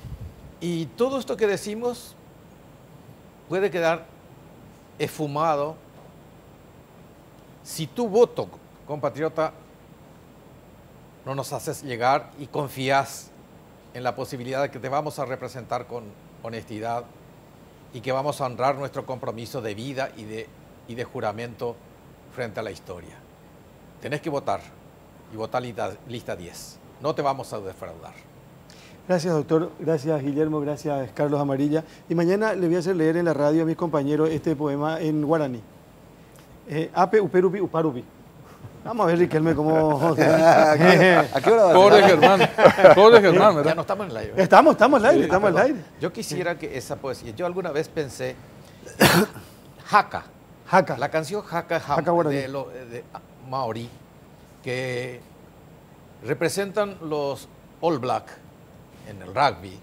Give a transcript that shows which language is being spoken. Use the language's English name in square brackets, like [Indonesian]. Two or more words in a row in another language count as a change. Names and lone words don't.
[Spanish] Y todo esto que decimos puede quedar esfumado si tu voto, compatriota, no nos haces llegar y confías en la posibilidad de que te vamos a representar con honestidad y que vamos a honrar nuestro compromiso de vida y de juramento frente a la historia. Tenés que votar y votar lista 10. No te vamos a defraudar. Gracias, doctor. Gracias, Guillermo. Gracias, Carlos Amarilla. Y mañana le voy a hacer leer en la radio a mis compañeros este poema en guaraní. [Guarani] Ape uperupi uparupi. [Spanish] Vamos a ver, Riquelme, cómo... ¿A qué hora va a ser? Pobre Germán, ¿verdad? Ya no estamos en el aire. Estamos al aire, estamos al aire. Yo quisiera que esa poesía, yo alguna vez pensé, Jaca. Jaca. La canción Jaca guaraní. de Maori, que representan los All Black en el rugby.